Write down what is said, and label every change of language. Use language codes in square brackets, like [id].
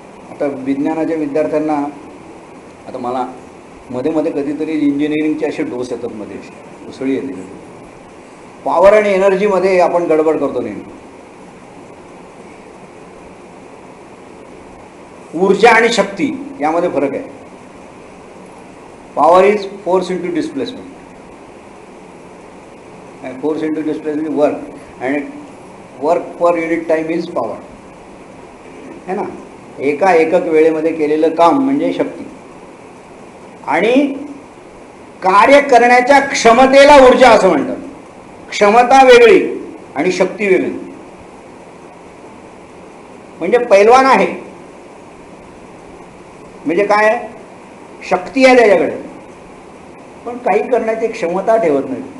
[mr] आता विज्ञानाच्या विद्यार्थ्यांना, आता मला मध्ये मध्ये कधीतरी इंजिनिअरिंगचे असे डोस येतात, मध्ये उसळी येते. पॉवर आणि एनर्जीमध्ये आपण गडबड करतो नेहमी. ऊर्जा आणि शक्ती यामध्ये फरक आहे. [en] Power is force into displacement. Force into displacement work, आणि work per unit time is power, [hi] है ना. [mr] एका एकक वेळेमध्ये केलेलं काम म्हणजे शक्ती. आणि कार्य करण्याच्या क्षमतेला ऊर्जा असं म्हणतात. क्षमता वेगळी आणि शक्ती वेगळी. म्हणजे पैलवान आहे म्हणजे काय, शक्ती आहे त्याच्याकडे पण काही करण्याची क्षमता ठेवत नाही.